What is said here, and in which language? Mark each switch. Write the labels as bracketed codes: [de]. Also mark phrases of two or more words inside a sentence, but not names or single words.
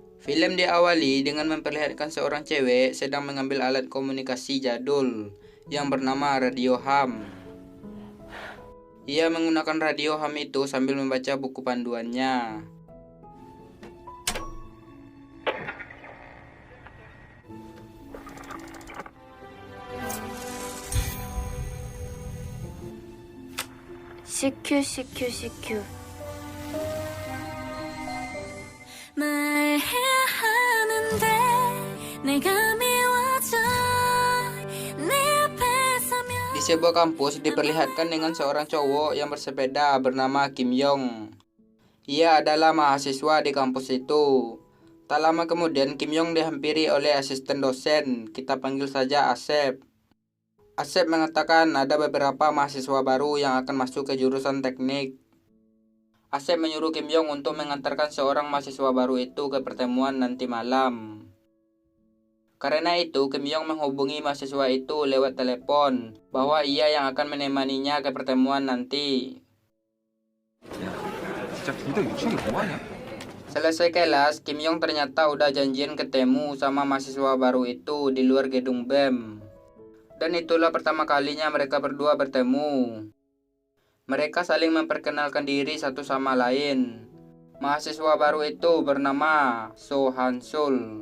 [id] Film diawali dengan memperlihatkan seorang cewek sedang mengambil alat komunikasi jadul yang bernama radio ham. Ia menggunakan radio ham itu sambil membaca buku panduannya. [ko] CQ CQ CQ 말해야 하는데 내가 미워져 내 앞에 서면 [id] Di sebuah kampus diperlihatkan dengan seorang cowok yang bersepeda bernama Kim Yong. Ia adalah mahasiswa di kampus itu. Tak lama kemudian Kim Yong dihampiri oleh asisten dosen, kita panggil saja Asep. Asep mengatakan ada beberapa mahasiswa baru yang akan masuk ke jurusan teknik. Asep menyuruh Kim Yong untuk mengantarkan seorang mahasiswa baru itu ke pertemuan nanti malam. Karena itu, Kim Yong menghubungi mahasiswa itu lewat telepon bahwa ia yang akan menemaninya ke pertemuan nanti. [ko] 진짜 둘 다 유치원이 뭐하냐? [id] Selesai kelas, Kim Yong ternyata udah janjian ketemu sama mahasiswa baru itu di luar gedung BEM. Dan itulah pertama kalinya mereka berdua bertemu. Mereka saling memperkenalkan diri satu sama lain. Mahasiswa baru itu bernama So Hansul.